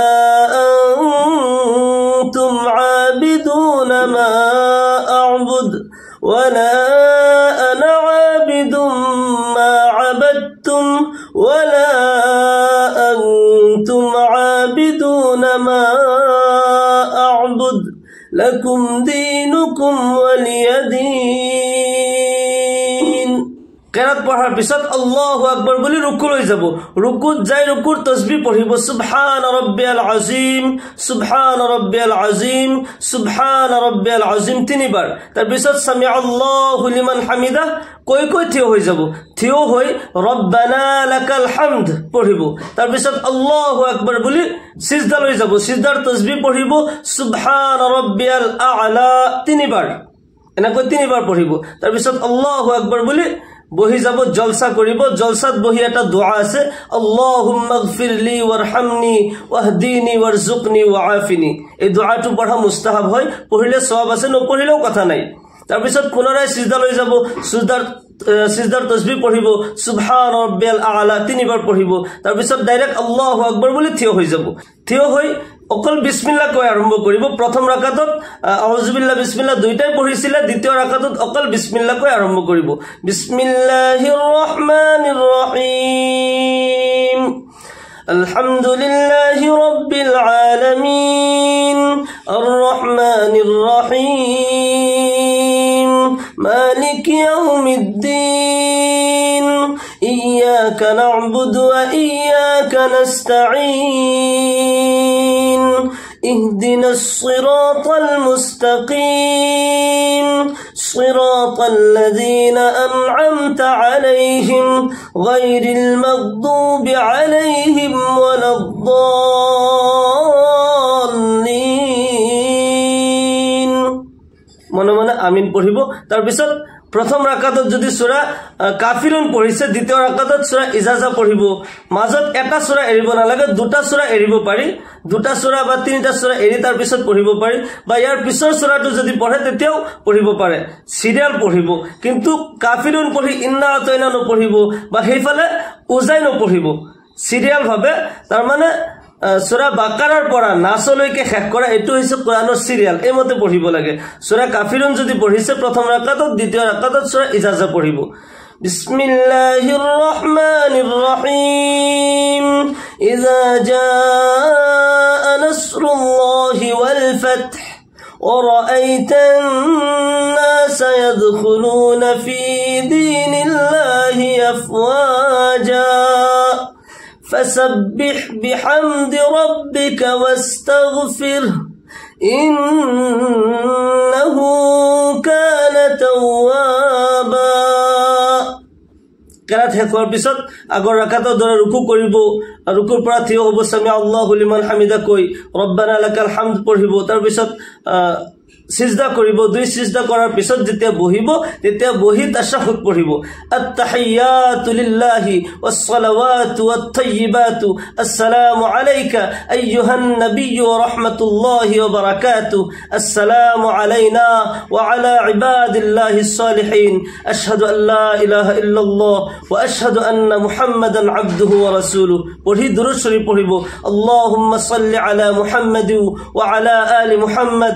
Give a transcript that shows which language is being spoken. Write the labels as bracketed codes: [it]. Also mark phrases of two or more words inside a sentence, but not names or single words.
[ar] أنتم عابدون ما أعبد ولا أنا عابد ما عبدتم ولا أنتم عابدون ما أعبد لكم دينكم ولي دين [as] কেরাত পড়ার পিছত [ar] আল্লাহু [as] আকবার বলি রুকু লই যাব রুকুত যাই রুকুর তাসবিহ পড়িব [ar] سبحان ربي العظيم سبحان ربي العظيم سبحان ربي العظيم [as] তিনবার তার পিছত [ar] سمع الله لمن حمده [as] কই কই থিয় হই যাব থিয় হই [ar] ربنا لك الحمد [as] পড়িব তার পিছত [ar] الله أكبر [as] বলি সিজদা লই যাব সিজদার তাসবিহ পড়িব [ar] سبحان ربي الأعلى [as] তিনবার এনেকৈ তিনবার পড়িব তার পিছত [ar] الله أكبر [as] বলি বহি যাব জলসা কৰিব জলসাত বহি এটা দোয়া আছে [ar] اللهم اغفر لي وارحمني واهدني وارزقني وعافني [as] এই দোয়াটো পঢ়া মুস্তাহাব হয় পঢ়িলে সওয়াব আছে নপঢ়িলেও কথা নাই তাৰ পিছত পুনৰাই সিজদা লৈ যাব সিজদাৰ তাসবিহ পঢ়িব [ar] سبحان ربي الأعلى [as] তিনিবাৰ পঢ়িব তাৰ পিছত ডাইৰেক্ট [ar] الله أكبر [as] বুলি থিয় হৈ যাব থিয় হৈ অকল বিসমিল্লাহ কৈ আৰম্ভ কৰিব প্ৰথম ৰাকাতত [ar] أعوذ بالله بسم الله [as] দুইটাই পঢ়িছিলে দ্বিতীয় ৰাকাতত অকল বিসমিল্লাহ কৈ আৰম্ভ কৰিব [ar] بسم الله الرحمن الرحيم الحمد لله رب العالمين الرحمن الرحيم مالك يوم الدين إياك نعبد وإياك نستعين اهدنا الصراط المستقيم صراط الذين أنعمت عليهم غير المغضوب عليهم ولا الضالين [as] মনে মনে আমিন পঢ়িব তাৰ পিছত প্ৰথম ৰাকাতত যদি সূৰা কাফিৰুন পঢ়িছে দ্বিতীয় ৰাকাতত সূৰা ইজাজা পঢ়িব মাজত এটা সূৰা এৰিব নালাগে দুটা সূৰা এৰিব পাৰি দুটা সূৰা বা তিনিটা সূৰা এৰি তাৰ পিছত পঢ়িব পাৰি বা ইয়াৰ পিছৰ সূৰাটো যদি পঢ়ে তেতিয়াও পঢ়িব পাৰে সিৰিয়াল পঢ়িব কিন্তু কাফিৰুন পঢ়ি ইন্না আতাইনা নপঢ়িব বা হেইফালে উজাই নপঢ়িব সিরিয়াল ভাবে তার মানে সূরা বাকারার পড়া নাসলৈকে শেষ করা এটো হইছে কোরআনৰ সিরিয়াল এই মতে পঢ়িব লাগে সূরা কাফিরুন যদি পঢ়িছে প্রথম রাকাতত দ্বিতীয় রাকাতত সূরা ইজাজা পঢ়িব [ar] بسم الله الرحمن الرحيم إذا جاء نصر الله والفتح ورأيت الناس يدخلون في دين الله أفواجا فسبح بحمد ربك واستغفره إنه كان توابا [as] কেরাত শেষ হোৱাৰ পিছত আগৰ ৰাকাতৰ দৰে ৰুকু কৰিব ৰুকুৰ পৰা থিয় হ'ব [ar] سمع الله لمن حمده [as] কৈ [ar] ربنا لك الحمد [as] পঢ়িব তাৰ পিছত সিজদা কৰিব দুই সিজদা কৰাৰ পিছত যেতিয়া বহিব তেতিয়া বহি তাশাহুদ পঢ়িব আত-তাহিয়াতু [ar] لله والصلوات والطيبات السلام عليك أيها النبي ورحمة الله وبركاته السلام علينا وعلى عباد الله الصالحين أشهد أن لا إله إلا الله وأشهد أن محمدا عبده ورسوله [as] পঢ়ি দুরূদ শরীফ পঢ়িব [ar] اللهم صل على محمد وعلى آل محمد